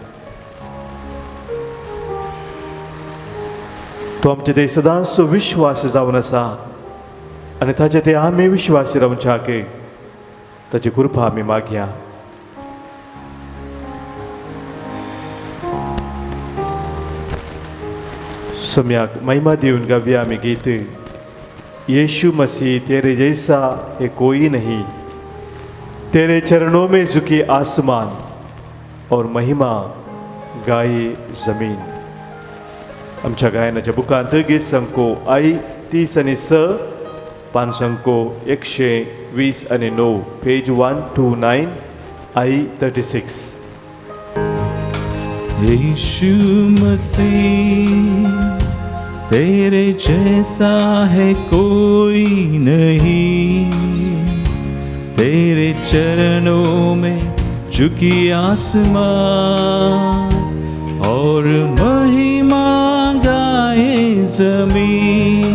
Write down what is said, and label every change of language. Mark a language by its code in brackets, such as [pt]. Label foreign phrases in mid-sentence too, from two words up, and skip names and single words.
[kok] तो आमचे ते सदांच विश्वास जावन आसा आनी ताचे ते आमी विश्वासी रावच्याक ताची कृपा आमी मागया सम्याक महिमा दिवन गव्या आमी गीत [hi] यीशु मसीह तेरे जैसा है कोई नहीं, तेरे चरणों में झुकी आसमान और महिमा गाये जमीन. [kok] आमच्या गायनाच्या बुकांत गीत संको आई 30 आणि 6, पान संको 120 आणि 9, पेज 129, आई 36. [hi] यीशु मसीह तेरे जैसा है कोई नहीं, तेरे चरणों में झुकी आसमान और महिमा गाए जमीन.